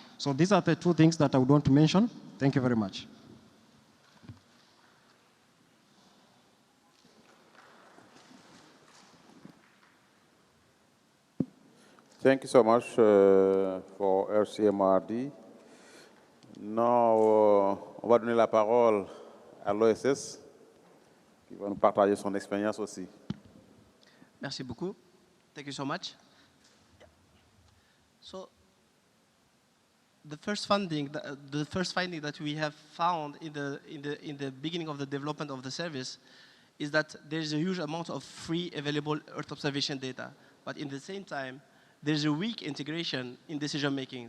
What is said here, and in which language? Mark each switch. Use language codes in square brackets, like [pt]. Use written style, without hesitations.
[en] So these are the two things that I would want to mention. Thank you very much. Thank you so much for RCMRD. [fr] Now, on va donner la parole à l'OSS, qui va nous partager son expérience aussi. Merci beaucoup. [en] Thank you so much. So, the first finding that we have found in the beginning of the development of the service is that there is a huge amount of free available Earth observation data, but in the same time, there's a weak integration in decision making.